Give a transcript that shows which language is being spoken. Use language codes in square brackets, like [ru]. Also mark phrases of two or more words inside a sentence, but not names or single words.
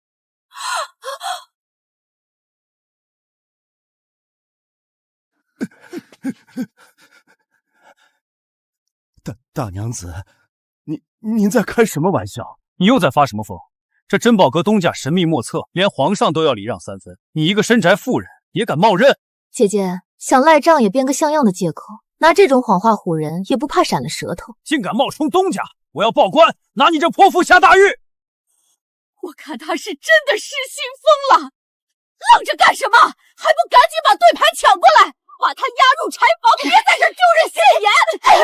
[zh] 大娘子，您在開什麼玩笑？你又在發什麼瘋？這珍寶閣東家神秘莫測，連皇上都要禮讓3分，你一個深宅婦人也敢冒認？姐姐想賴賬也編個像樣的借口，拿這種謊話唬人，也不怕閃了舌頭。竟敢冒充東家，我要報官，拿你這潑婦下大獄！我看他是真的失心瘋了，愣着幹什麼？還不趕緊把對牌搶過來！把他押入柴房，别在这丢人现眼！